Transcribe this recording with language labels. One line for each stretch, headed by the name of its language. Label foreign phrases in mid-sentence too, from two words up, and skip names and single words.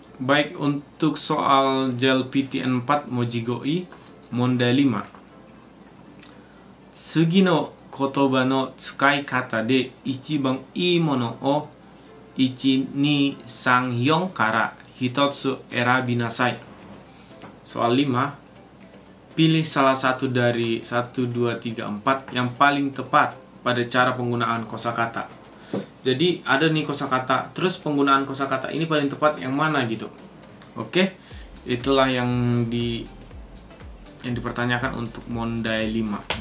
Indonesian: Baik, untuk soal JLPTN 4
Japanese: 文字語彙問題
Indonesian: 5.
Japanese: 次の言葉の使い方で一番いいものを1、2、3、4から一つ選びなさい.
Indonesian: Soal 5. Pilih salah satu dari 1, 2, 3, 4 yang paling tepat pada cara penggunaan kosakata. Jadi ada nih kosakata, terus penggunaan kosakata ini paling tepat yang mana gitu. Oke, itulah yang dipertanyakan untuk Mondai 5.